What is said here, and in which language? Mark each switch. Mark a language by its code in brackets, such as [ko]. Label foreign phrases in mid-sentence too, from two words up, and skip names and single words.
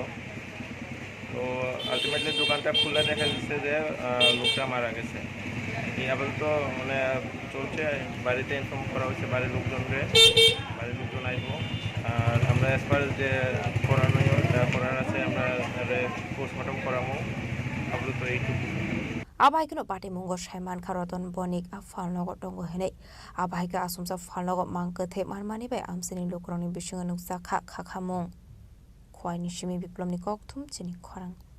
[bn] তো আলটিমেটলি দোকানটা খুলে দেখা যাচ্ছে যে লোকটা মারা গেছে। এই আপাতত মানে চলছে, বাড়িতে ইনফর্ম করা হয়েছে বাড়ির লোকজন আইব। আর আমরা [en] as per [bn] যে করণীয় যা করার আছে আমরা পোস্টমর্টম করাবো, আপাতত এইটুকু। [trp] Abaikino party mungo shaiman karoton bonik a falnogo dongo hene. Abaika asumsa falnogo mangkethe marmani bai amsini lukroni bisunga nuksa khamung. Khwai nishimi biplomni kokthum chini khorang.